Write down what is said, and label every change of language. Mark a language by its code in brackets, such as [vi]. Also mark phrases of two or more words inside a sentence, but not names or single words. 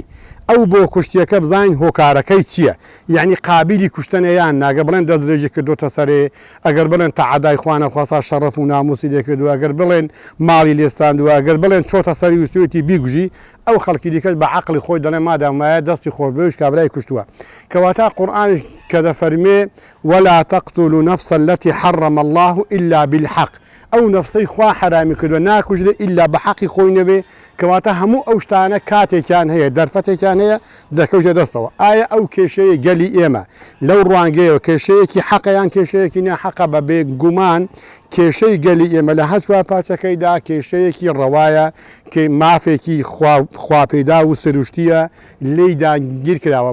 [ckb] ئەو بۆ کوشتیەکە بزانین هۆکارەکەی چییە، یعنی قابلی کوشتنەیان ناگە بڵێن دەستدرێژی کردوتە سەرێ، ئەگەر بڵێن تەعەدای خوانە خواسا شەڕەف و ناموسی لێکردووە، ئەگەر بڵێن ماڵی لێستاندووە، ئەگەر بڵێن چۆتە سەری وستوێتی بیگوژی، ئەو خەڵکی دیکەش بە عەقڵی خۆی دەڵێن مادامایە دەستی خۆشبەویش کابرای کوشتووە. کەواتە قورئانش کە دەفەرمێ [ar] ولا تقتلوا النفس التي حرم الله إلا بالحق، [ckb] ئەو نەفسەی خوا حرامی کردووە ناکوژرێ ئیلا بە حەقی خۆی نەبێ. کەواتە هەموو ئەو شتانە کاتێکیان هەیە دەرفەتێکیان هەیە دەکەوتە دەستەوە. ئایا ئەو کێشەیە گەلی ئێمە لەو ڕوانگەیەوە کێشەیەکی حەقەیان کێشەیەکی ناحەقە بە بێگومان کێشەی گەلی ئێمە لە هەر چوار پارچەکەیدا کێشەیەکی ڕەوایە کە مافێکی خواپەیدا و سروشتیە لێیدا گیر کراوە.